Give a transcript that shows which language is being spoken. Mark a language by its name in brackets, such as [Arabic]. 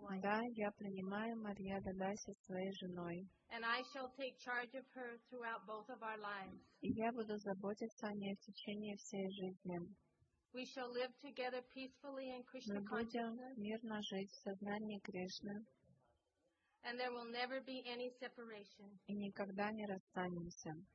[Russian] Да, я принимаю Марьяда Даси своей женой. [English] And I shall take charge of her throughout both of our lives. [Russian] И я буду заботиться о ней в течение всей жизни. [English] We shall live together peacefully in Krishna consciousness. And there will never be any separation. [Russian] И никогда не расстанемся.